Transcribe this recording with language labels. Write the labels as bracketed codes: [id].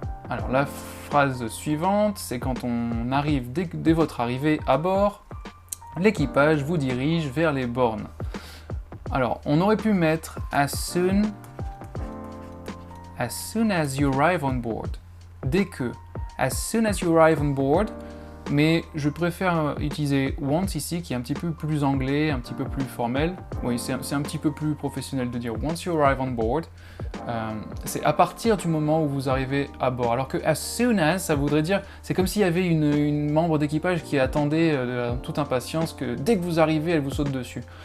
[fr] Alors la phrase suivante, c'est quand on arrive, dès votre arrivée à bord, l'équipage vous dirige vers les bornes. Alors on aurait pu mettre [en] as soon as you arrive on board. [fr] Dès que. [en] As soon as you arrive on board. [fr] Mais je préfère utiliser once ici, qui est un petit peu plus anglais, un petit peu plus formel. Oui, c'est un petit peu plus professionnel de dire [en] once you arrive on board. [fr] C'est à partir du moment où vous arrivez à bord. Alors que as soon as, ça voudrait dire, c'est comme s'il y avait une membre d'équipage qui attendait toute impatience que dès que vous arrivez, elle vous saute dessus.